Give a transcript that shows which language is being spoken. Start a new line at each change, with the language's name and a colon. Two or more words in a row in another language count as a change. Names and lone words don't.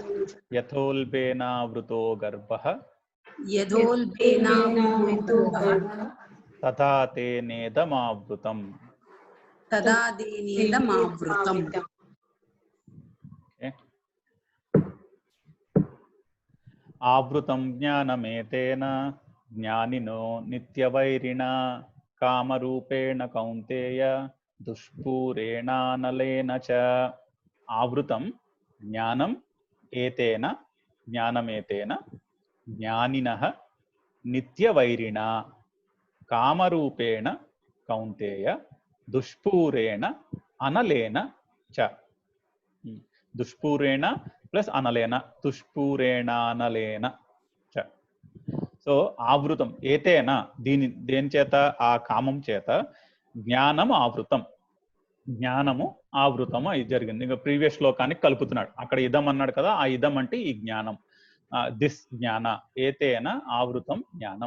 Sanskrit: यथोल्बेनावृतो गर्भः, यथोल्बेनावृतो गर्भः, तथा तेनेदमावृतं, तदा तेनेदमावृतं. आवृतं ज्ञानमेतेन ज्ञानिनो नित्यवैरिणा कामरूपेण कौन्तेय दुष्पूरेणानलेन च आवृतं ज्ञानम् एतेन ज्ञानमेतेन ज्ञानिनः नित्यवैरिणा कामरूपेण कौन्तेय दुष्पूरेण अनलेन च दुष्पूरेण प्लस अनलेन दुष्पूरेणानलेन च
Telugu: సో ఆవృతం ఏతేన దేని చేత ఆ కామం చేత జ్ఞానం ఆవృతం జ్ఞానము ఆవృతము ఇది జరిగింది. ఇంకా ప్రీవియస్ శ్లోకానికి కలుపుతున్నాడు. అక్కడ ఇదం అన్నాడు కదా, ఆ ఇదం అంటే ఈ జ్ఞానం. దిస్ జ్ఞాన ఏతేన ఆవృతం జ్ఞానం.